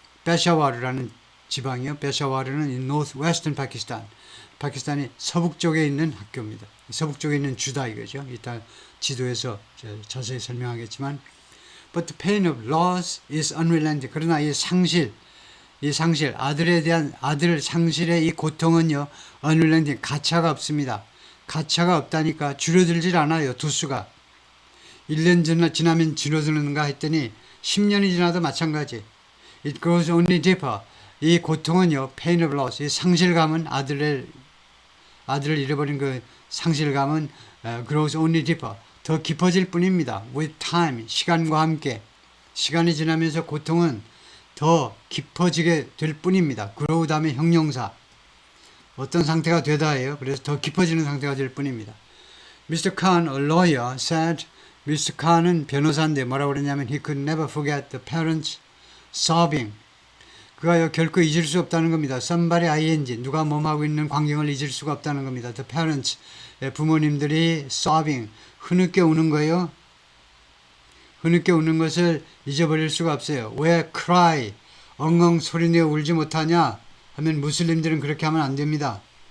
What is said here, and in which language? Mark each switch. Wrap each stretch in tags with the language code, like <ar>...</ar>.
<ko>페샤와르라는 지방이요. 페샤와르는 northwestern 파키스탄, 파키스탄이 서북 쪽에 있는 학교입니다. 서북 쪽에 있는 주다 이거죠. 이따 지도에서 자세히 설명하겠지만,</ko> <en>but the pain of loss is unrelenting.</en> <ko>그러나 이 상실, 아들 상실의 이 고통은요, unrelenting, 가차가 없습니다. 가차가 없다니까 줄어들질 않아요. 두수가 1년 지나면 줄어드는가 했더니 10년이 지나도 마찬가지.</ko> <en>It goes only deeper.</en> <ko>이 고통은요, pain of loss, 이 상실감은 아들을 잃어버린 그 상실감은</ko> <en>grows only deeper,</en> <ko>더 깊어질 뿐입니다.</ko> <en>with time,</en> <ko>시간과 함께. 시간이 지나면서 고통은 더 깊어지게 될 뿐입니다. grow 다음에 형용사. 어떤 상태가 되다예요. 그래서 더 깊어지는 상태가 될 뿐입니다.</ko> <en>Mr. Khan, a lawyer, said, Mr.</en> <ko>Khan은 변호사인데 뭐라고 그랬냐면</ko> <en>he could never forget the parents sobbing.</en> <ko>그가 결코 잊을 수 없다는 겁니다. somebody ing, 누가 몸하고 있는 광경을 잊을 수가 없다는 겁니다. the parents, 부모님들이 sobbing, 흐느껴 우는 거예요. 흐느껴 우는 것을 잊어버릴 수가 없어요. 왜 cry, 엉엉 소리내어 울지 못하냐 하면 무슬림들은 그렇게 하면 안 됩니다.</ko>